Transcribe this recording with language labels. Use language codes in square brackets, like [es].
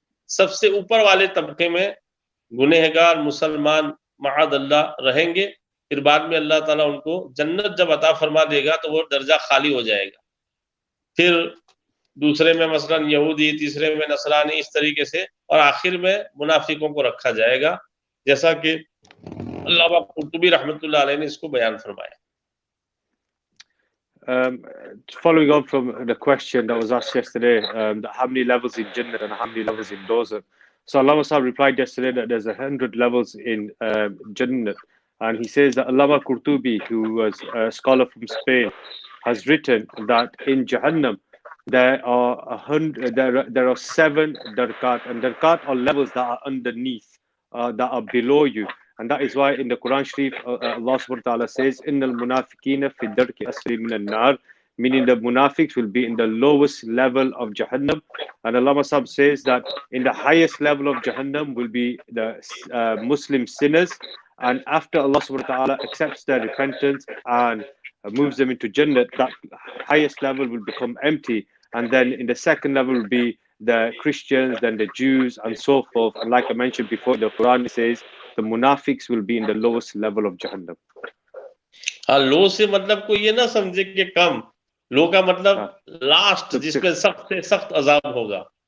[hi] सबसे ऊपर वाले तबके में गुनहगार मुसलमान मआदल्लाह रहेंगे, फिर बाद में अल्लाह ताला उनको जन्नत जब अता फरमा देगा तो वो दर्जा खाली हो जाएगा। फिर दूसरे में मसलन यहूदी, तीसरे में नसरानी, इस तरीके से, और आखिर में मुनाफिकों को रखा जाएगा, जैसा कि अल्लामा कुर्तुबी रहमतुल्लाह अलैह ने इसको बयान फरमाया। [en] Following on from the question that was asked yesterday, how many levels in Jannah and how many levels in Dozak. So Allama Sahib replied yesterday that there's 100 levels in Jannah, and he says that Allama Qurtubi, who was a scholar from Spain, has written that in Jahannam there are 7 darkat, and darkat are levels that are underneath, that are below you. And that is why in the Quran Sharif, Allah subhanahu wa ta'ala says, [ar] Innal munafiqina fi darki asfali minan nar, [en] meaning the munafiqs will be in the lowest level of Jahannam. And Allah Sahib says that in the highest level of Jahannam will be the Muslim sinners. And after Allah subhanahu wa ta'ala accepts their repentance and moves them into Jannah, that highest level will become empty. And then in the second level will be the Christians, then the Jews, and so forth. And like I mentioned before, the Quran says, the munafiqs will be in the lowest level of Jahannam. [hi] हाँ, लो से मतलब कोई ये ना समझे कि कम, लो का मतलब लास्ट, जिसमें सख्त से सख्त अजाब होगा,